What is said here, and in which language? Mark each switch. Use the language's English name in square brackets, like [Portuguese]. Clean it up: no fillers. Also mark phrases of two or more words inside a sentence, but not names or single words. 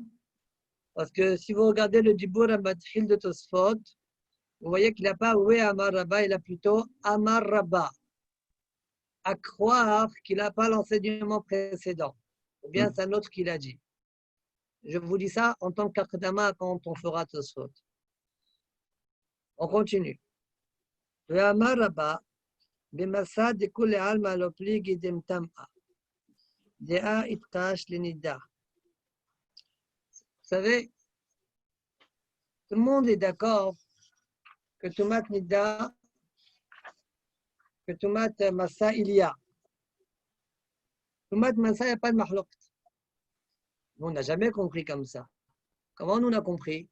[French] Parce que si vous regardez le [Hebrew] דיבור המתחיל [French] de Tosfot, vous voyez qu'il n'a pas [Hebrew] ואמר רבה, [French] il a plutôt [Hebrew] אמר רבה. [French] À croire qu'il n'a pas l'enseignement précédent. Ou bien c'est un autre qui l'a dit. Je vous dis ça en tant qu'Akhdama quand on fera Tosfot. On continue. [Hebrew] ואמר רבה. במסע דכולי עלמא לא פליגי דמטמאה. דעה איתקש לנידה. [French] Vous savez, tout le monde est d'accord que [Hebrew] טומאת נידה, [French] que [Hebrew] טומאת משא, [French] il y a. [Hebrew] טומאת משא, [French] il n'y a pas de mahlouk. Nous, on n'a jamais compris comme ça. Comment nous, on a compris?